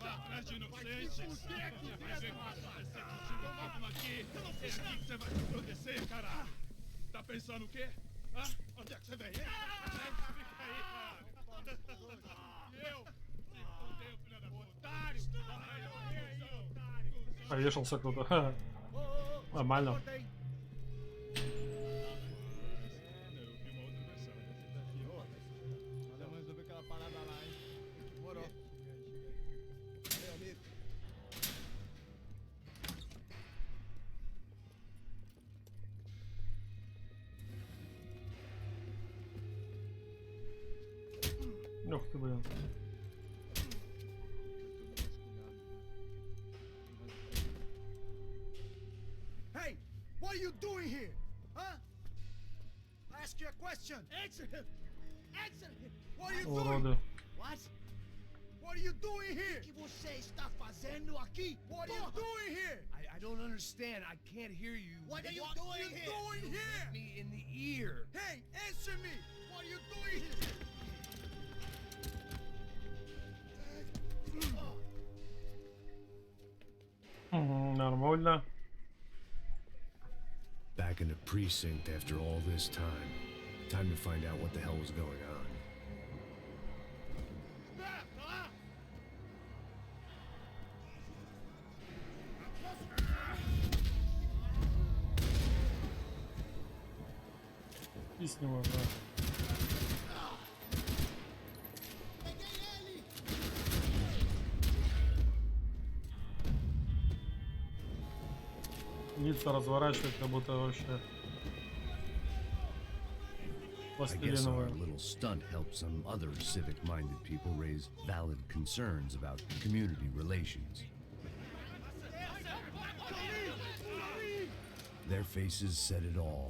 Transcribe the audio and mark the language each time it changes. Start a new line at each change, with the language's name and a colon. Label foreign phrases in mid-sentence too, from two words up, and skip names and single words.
Portuguese: Vai atrás de inocentes! Vai ver como vai acontecer contigo mesmo aqui! É aqui que você vai se proteger, caralho! Tá pensando o quê? Hã? Onde é que você vem? Fica aí, cara! E eu? Se fudeu, filha da puta! Otário!
Russian: Повешался кто-то. Нормально.
Portuguese: Vamos resolver aquela parada lá, hein? Demorou. Valeu, amigo.
Russian: Ух ты, блин.
English: Hey, what are you doing here? Huh? I ask you a question. Answer him. Answer him. What are you doing?
Russian: Уроды.
English: What? What are you doing here?
Portuguese: O que você está fazendo aqui?
English: What are you doing here? I don't understand. I can't hear you. What are you doing here? Hit me in the ear. Hey, answer me. What are you doing here?
Russian: Нормально.
English: Back in the precinct after all this time. Time to find out what the hell was going on.
Russian: Писни можно. Лица разворачивать, как будто вообще
English: I guess our
Russian: пластилиновые.
English: little stunt helped some other civic-minded people raise valid concerns about community relations. Their faces said it all.